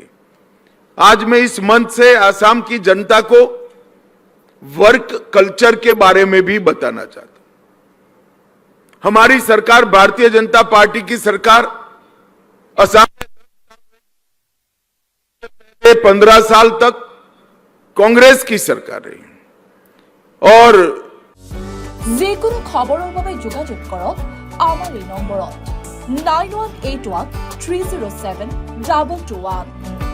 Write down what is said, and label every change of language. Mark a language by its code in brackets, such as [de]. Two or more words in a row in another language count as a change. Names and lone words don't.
[hi] आज मैं इस मंच से आसाम की जनता को [en] work culture [hi] के बारे में भी बताना चाहता हूं। हमारी सरकार, भारतीय जनता पार्टी की सरकार, असम में 15 साल तक कांग्रेस की सरकार रही और [as] যিকোনো খবৰৰ বাবে যোগাযোগ কৰক আমাৰ এই নম্বৰত 9181 307 221।